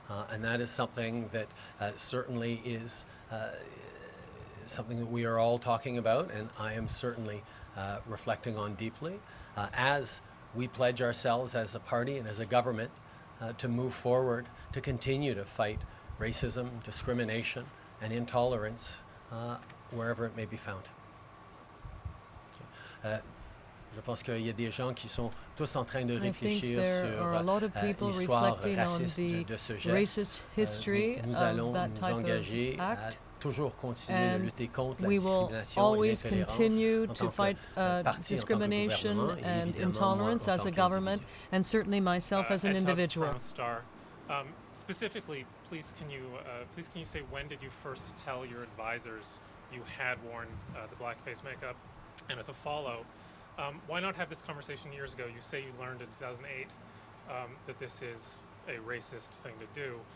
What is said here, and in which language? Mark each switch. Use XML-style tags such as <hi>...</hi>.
<en>And that is something that certainly is something that we are all talking about, and I am certainly reflecting on deeply as we pledge ourselves as a party and as a government to move forward to continue to fight racism, discrimination, and intolerance wherever it may be found.</en> <fr>Je pense qu'il y a des gens qui sont tous en train de réfléchir sur l'histoire raciste de ce geste. Nous allons nous engager à toujours continuer de lutter contre la discrimination et l'intolérance en tant que parti,</fr> <en>discrimination</en> <fr>en tant que gouvernement,</fr> <en>and intolerance as a government, and certainly myself as an individual. Specifically, please can you say when did you first tell your advisors you had worn the blackface makeup? And as a follow, why not have this conversation years ago? You say you learned in 2008 that this is a racist thing to do.</en>